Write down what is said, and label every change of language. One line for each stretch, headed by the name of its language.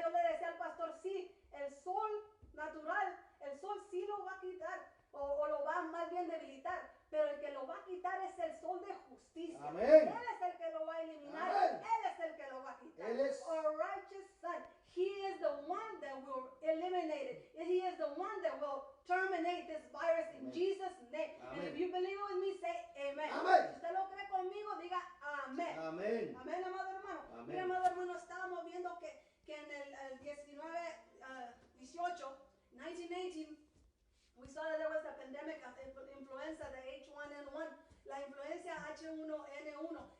Spanish: Yo le decía al pastor, sí, el sol natural, el sol sí lo va a quitar o lo va más bien debilitar, pero el que lo va a quitar es el sol de justicia. Amén. Él es el que lo va a eliminar. Amén. Él es el que lo va a quitar. Él es-
English: Our righteous Son. He is the one that will eliminate it. He is the one that will terminate this virus in
Spanish: Amén.
English: Jesus' name. And
Spanish: Amén.
English: if you believe with me, say amen.
Spanish: Amén. Si usted lo cree conmigo, diga amén. Amén. Amén, amado hermano. Amén. Mira, amado hermano, estábamos viendo que en el 1918,
English: we saw that there was a pandemic of influenza, the H1N1,
Spanish: la influencia H1N1.